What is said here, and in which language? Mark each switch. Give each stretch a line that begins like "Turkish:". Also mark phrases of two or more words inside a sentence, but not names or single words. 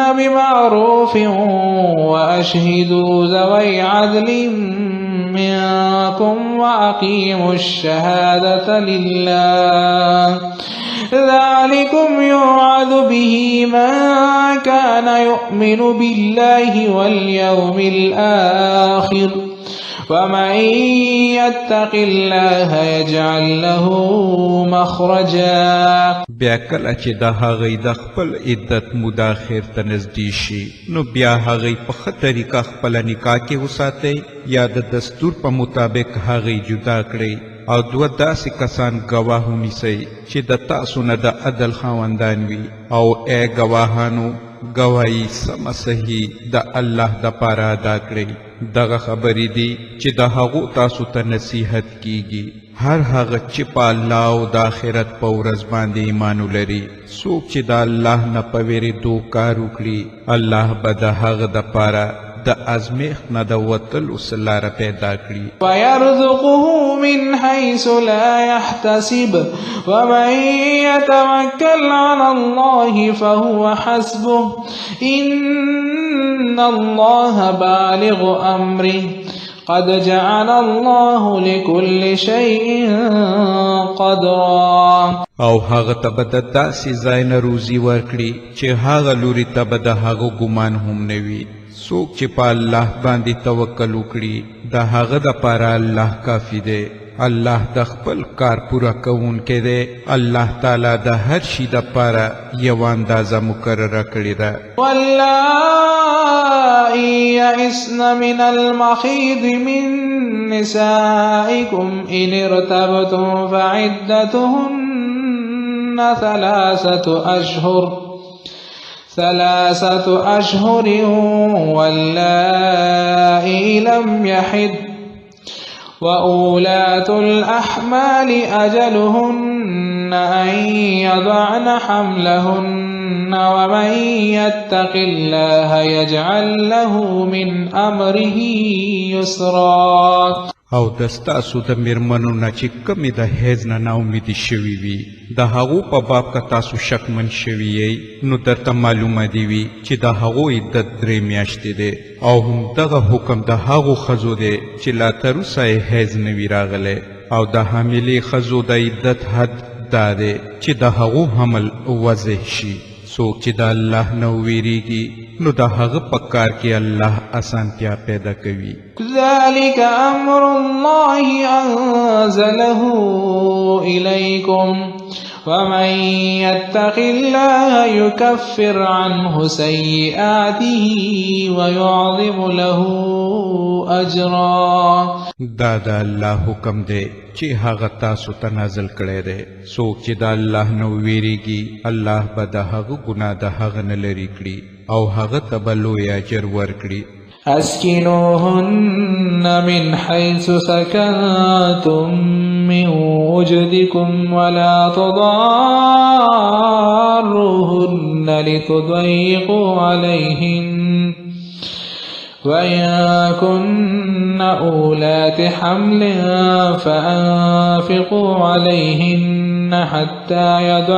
Arabic: بمعروف وأشهدوا ذوي عدل منكم وأقيموا الشهادة لله ذلكم يوعظ به من كان يؤمن بالله واليوم الآخر ومن يتق الله يجعل له مخرجا.
Pashto: بیا کله چې د هغوی د خپل عدت موده اخر ته نږدې شي نو بیا هغوی په ښه طریقه خپله نکاح کې وساتئ یا د دستور په مطابق هغوی جدا کړئ او دوه داسې کسان ګواه ونیسئ چې د تاسو نه د عدل خاوندان وي او ای ګواهانو ګواهي سمه صحیح د الله دپاره ادا کړئ. دغه خبرې دي چې د هغو تاسو ته نصیحت کیږي. هر هغه چې په الله او د آخرت په ورځ باندې ایمان ولري څوک چې د الله نه په ویرېدو کار وکړي الله به د هغه دپاره د ازمیښت نه د وتلو څه لاره پیدا کړي.
Arabic: ويرزقه من حيث لا يحتسب ومن يتوكل على الله فهو حسبه إن الله بالغ أمره قد جعل الله لكل شيء قدرا.
Pashto: او هغه ته به د داسې ځای نه روزي ورکړي چې هغه لوري ته به د هغه ګمان هم نه وي. څوک چې په الله باندې توکل وکړي د هغه دپاره الله کافي دی. الله د خپل کار پوره کوونکی دی. الله تعالی د هر شي دپاره یوه اندازه مقرره کړې ده.
Arabic: واللائي يئسن من المحيض من نسائكم إن ارتبتم فعدتهن ثلاثة أشهر واللائي لم يحض وأولاة الأحمال أجلهن أن يضعن حملهن ومن يتق الله يجعل له من أمره يسرا.
Pashto: او د ستاسو د میرمنو نه چې کمې د حیض نه ناامیدې شوي وي د هغو په باب که تاسو شکمن شوي یئ نو درته معلومه دې وي چې د هغو عدت 3 میاشتې دی او همدغه حکم د هغو ښځو دی چې لا تر اوسه یې حیض نه وي راغلی او د حاملې ښځو د عدت حد دا دی چې د هغو حمل واضح شي. څوک چې د الله نه ویریږي نو د هغه په کار کې الله اسانتیا پیدا کوي.
Arabic: ذلك أمر الله أنزله إليكم ومن يتق الله يكفر عنه سيئاته ويعظم له أجرا.
Pashto: دا د الله حکم دی چې هغه تاسو ته نازل کړی دی. څوک چې د الله نه ویریږي الله به د هغه ګناه د هغه نه لرې کړي او هغه ته به لوی اجر ورکړي.
Arabic: أسكنوهن من حيث سكنتم من وجدكم ولا تضاروهن لتضيقوا عليهن وإن كن أولات حمل فأنفقوا عليهن حتى